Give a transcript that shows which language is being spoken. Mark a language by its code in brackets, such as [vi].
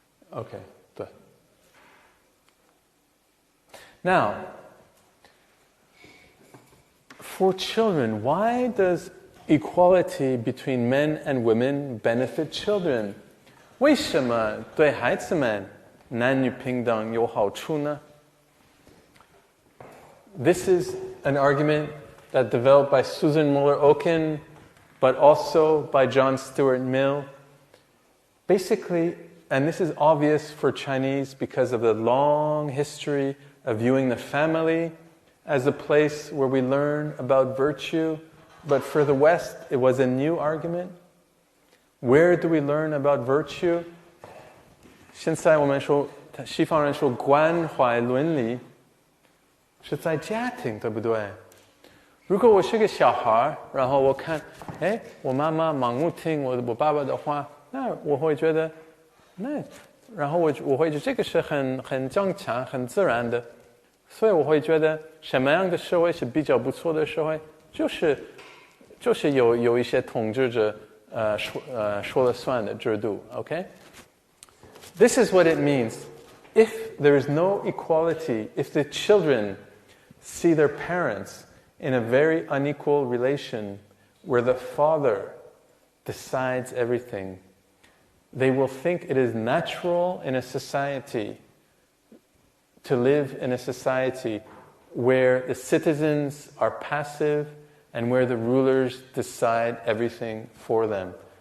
[en] Okay, good. Now, for children, why does equality between men and women benefit children? [zh] 为什么对孩子们男女平等有好处呢? [en] This is an argument that developed by Susan Muller-Oken, but also by John Stuart Mill. Basically, and this is obvious for Chinese because of the long history of viewing the family as a place where we learn about virtue, but for the West, it was a new argument. Where do we learn about virtue? [zh] 现在我们说，西方人说关怀伦理是在家庭，对不对？如果我是个小孩，然后我看，我妈妈盲目听我爸爸的话，那我会觉得，然后我会觉得这个是很正常、很自然的，所以我会觉得什么样的社会是比较不错的社会，就是有一些统治者说了算的制度 ，OK? [en] This is what it means. If there is no equality, if the children see their parents in a very unequal relation where the father decides everything, they will think it is natural in a society to live in a society where the citizens are passive and where the rulers decide everything for them.